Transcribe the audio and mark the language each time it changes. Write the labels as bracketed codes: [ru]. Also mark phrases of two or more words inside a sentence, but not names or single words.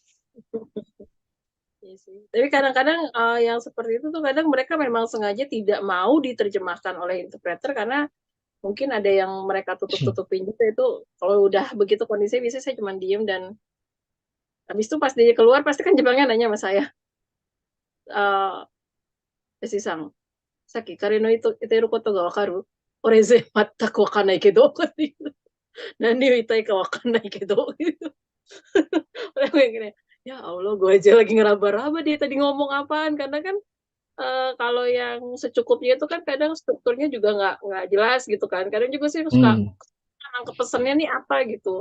[id] Iya sih. Tapi kadang-kadang yang seperti itu tuh kadang mereka memang sengaja tidak mau diterjemahkan oleh interpreter karena mungkin ada yang mereka tutup-tutupin juga itu. Kalau udah begitu kondisinya biasanya saya cuma diem dan habis itu pas dia keluar pasti kan Jepangnya nanya sama saya, Esi-san, [ja] さっき彼の言ってることがわかる。俺全くわかんないけど、っていう。何を言いたいかわかんないけど。 [id] Orang yang gini, ya Allah, gue aja lagi ngeraba-raba dia tadi ngomong apaan. Karena kan kalau yang secukupnya itu kan kadang strukturnya juga nggak jelas gitu kan. Kadang juga sih suka Hmm. nangkep pesannya nih apa gitu.